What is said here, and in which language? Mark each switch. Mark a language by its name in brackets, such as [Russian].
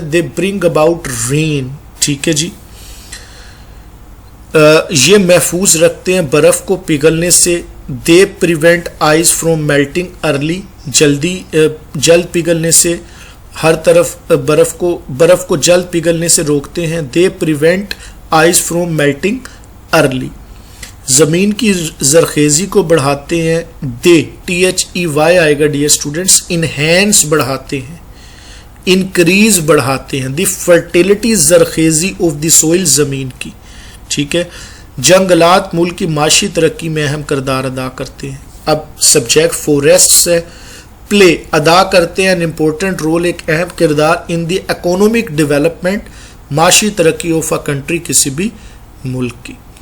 [English] They bring about rain. [Urdu] ٹھیک ہے جی. یہ محفوظ رکھتے ہیں برف کو پگھلنے سے. [English] they prevent ice from melting early, [Urdu] جلد پگھلنے سے, ہر طرف برف کو جلد پگھلنے سے روکتے ہیں. [English] They prevent ice from melting early. [Urdu] زمین کی زرخیزی کو بڑھاتے ہیں. دے THEY آئے گا ڈیئر اسٹوڈنٹس. انہینس بڑھاتے ہیں, انکریز بڑھاتے ہیں. [English] the fertility, زرخیزی of the soil, [Urdu] زمین کی. ٹھیک ہے. جنگلات ملک کی معاشی ترقی میں اہم کردار ادا کرتے ہیں. اب سبجیکٹ فوریسٹس ہے. پلے, ادا کرتے ہیں, [English] important role, [Urdu] ایک اہم کردار, [English] in the economic development, [Urdu] معاشی ترقی [English] of a country, [Urdu] کسی بھی ملک کی.